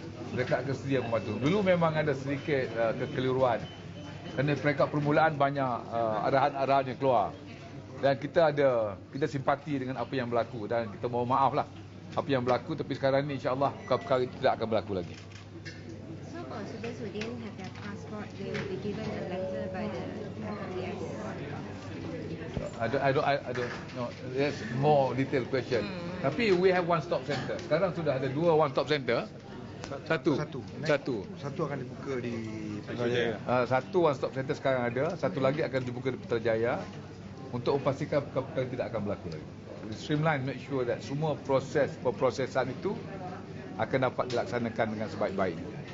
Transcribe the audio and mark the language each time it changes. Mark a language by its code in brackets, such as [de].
[ms] Mereka akan sedia membantu. Dulu memang ada sedikit kekeliruan. Kerana peringkat permulaan banyak arahan-arahan yang keluar. Dan kita simpati dengan apa yang berlaku dan kita mohon maaf lah apa yang berlaku, tapi sekarang ni insya-Allah perkara itu tidak akan berlaku lagi. [en] So for students who didn't have their passport, they will be given a letter by the MPS. I don't know. That's more detailed question. [ms] Tapi [en] we have one stop center. [ms] Sekarang sudah ada 2 one stop center. Satu akan dibuka di Putrajaya. Satu one stop center sekarang ada, satu lagi akan dibuka di Putrajaya untuk memastikan perkara tidak akan berlaku lagi. [en] Streamline, make sure that [ms] semua prosesan itu akan dapat dilaksanakan dengan sebaik-baiknya.